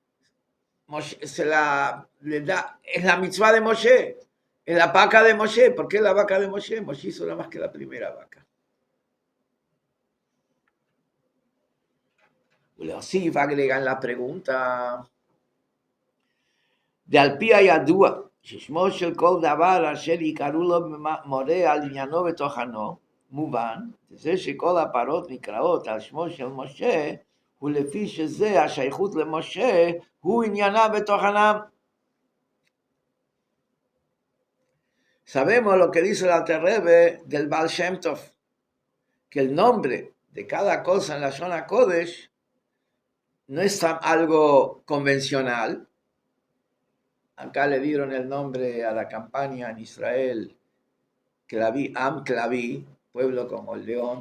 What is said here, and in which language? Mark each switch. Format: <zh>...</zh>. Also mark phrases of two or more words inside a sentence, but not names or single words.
<es>Es la mitzvah de Moshe, es la vaca de Moshe. ¿Por qué la vaca de Moshe? Moshe hizo nada más que la primera vaca. Sí, va a agregar la pregunta.</es> <he>ועל פי הידוע, ששמו של כל דבר אשר יקראו לו מורה על עניינו ותוכנו, מובן, זה שכל הפרות נקראות על שמו של משה, הוא לפי שזה השייכות למשה, הוא עניינם ותוכנם.</he> <es>Sabemos lo que dice el Alter Rebbe del Baal Shem Tov, que el nombre de cada cosa en la Shona Kodesh no es algo convencional. Acá le dieron el nombre a la campaña en Israel, Claví, Am Claví, pueblo como el león.</es>